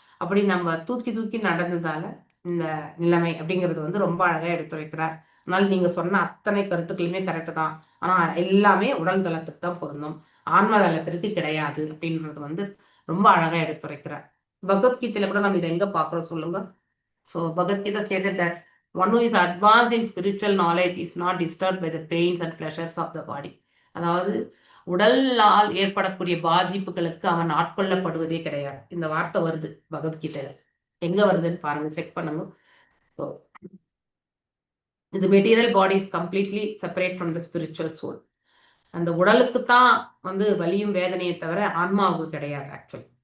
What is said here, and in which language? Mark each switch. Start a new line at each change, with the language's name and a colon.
Tamil: அப்படி நம்ம தூக்கி தூக்கி நடந்ததால இந்த நிலைமை அப்படிங்கிறது வந்து ரொம்ப அழகா எடுத்துரைக்கிறார். அதனால நீங்க சொன்ன அத்தனை கருத்துக்களுமே கரெக்டு தான். ஆனா எல்லாமே உடல் தளத்துக்கு தான் பொருந்தும், ஆன்ம தளத்திற்கு கிடையாது அப்படின்றது வந்து ரொம்ப அழகா எடுத்துரைக்கிறார். பகவத்கீதையில கூட நம்ம இதை எங்க பாக்குறோம் சொல்லுங்க.
English: So Bhagavad Gita stated that one who is advanced in spiritual knowledge is not disturbed by the pains and pleasures of the body.
Tamil: அதாவது உடலால் ஏற்படக்கூடிய பாதிப்புகளுக்கு அவன் ஆட்கொள்ளப்படுவதே கிடையாது. இந்த வார்த்தை வருது பகவத்கீதையில. எங்க வருதுன்னு பாருங்க, செக் பண்ணுங்க.
English: இந்த material body is completely separate from the spiritual soul.
Tamil: அந்த உடலுக்கு தான் வந்து வலியும் வேதனையை தவிர ஆன்மாவுக்கு கிடையாது ஆக்சுவலி.